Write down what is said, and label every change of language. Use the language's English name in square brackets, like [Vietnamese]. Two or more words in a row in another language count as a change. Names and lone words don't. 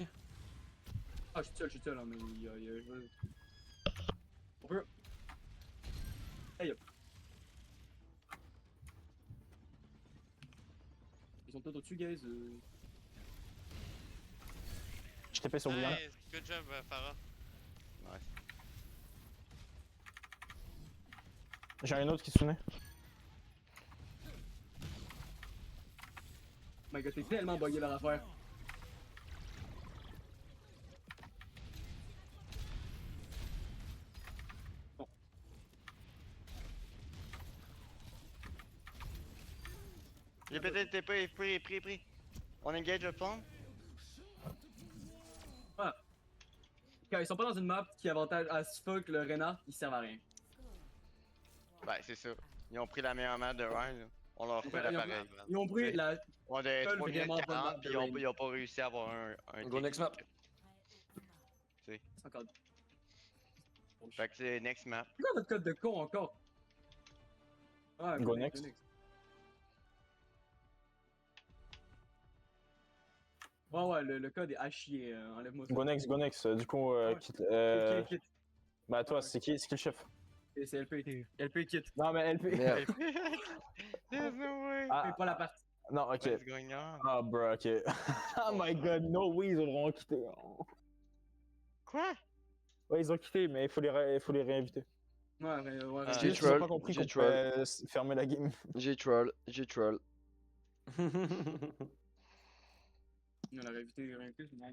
[French] Ah, je suis seul, hein, mais il y a. On peut. Hey, hop. Ils sont tous au-dessus, guys. Je TP sur Bouillon. [English] Nice, good job Farah. Nice. [French] J'ai un autre qui se souvenait. [English] Oh my god, [French] t'es tellement bugué leur affaire. J'ai peut-être TP, pris. On engage le pont. Quand ils sont pas dans une map qui avantage [English] as fuck [French] le renard, ils servent à rien. Ben, c'est ça. Ils ont pris la meilleure map de Ryan. Là. On leur fait Ils ont- l'appareil. Ils ont pris la. On a 3 minutes vraiment bonne 40 map puis de Rain. ils ont pas réussi à avoir un [English] Go kick. next map. [French] Encore. Fait que c'est [English] next map. [French] C'est quoi votre code de con encore? Ah, [English] Go next. [French] Ouais, le code est à chier, enlève-moi ça. [English] Go next. [French] Du coup, Ouais. quitte. Kit. Bah, toi, c'est qui le chef? C'est LP. LP kit. Non, mais LP. Merde. [English] There's no way. [French] Ah, Fais pas la partie. non, ok. [English] What's going on? Ah, bro, ok. Oh my god, no way, [French] ils auront quitté. Quoi? Ouais, ils ont quitté, mais il faut les réinviter. Ouais. Ah, J'ai J'ai troll, pas compris j'ai qu'on troll. pouvait fermer la game. J'ai troll. On aurait évité rien que mais.